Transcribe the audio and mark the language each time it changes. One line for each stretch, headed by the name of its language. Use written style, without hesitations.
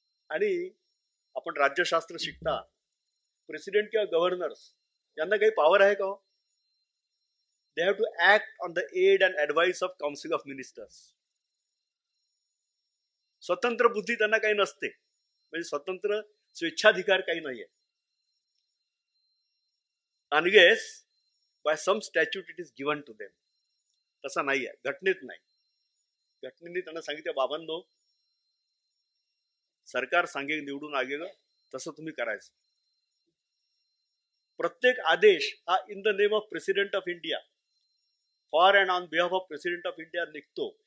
Marathi: आणि आपण राज्यशास्त्र शिकता, प्रेसिडेंट किंवा गव्हर्नर्स यांना काही पॉवर आहे का?
English: They have to act on the aid and advice of council of ministers.
Marathi: स्वतंत्र बुद्धी त्यांना काही नसते, म्हणजे स्वतंत्र स्वेच्छाधिकार काही नाहीये.
English: Unless by some statute it is given to them.
Marathi: तसा नाही आहे, घटनेत नाही. घटनेने त्यांना सांगितलं, बाबांनो, सरकार सांगेल निवडून आलेलं तसं तुम्ही करायचं. प्रत्येक आदेश हा
English: in the name of president of India,
Marathi: for and on behalf of president of India निघतो.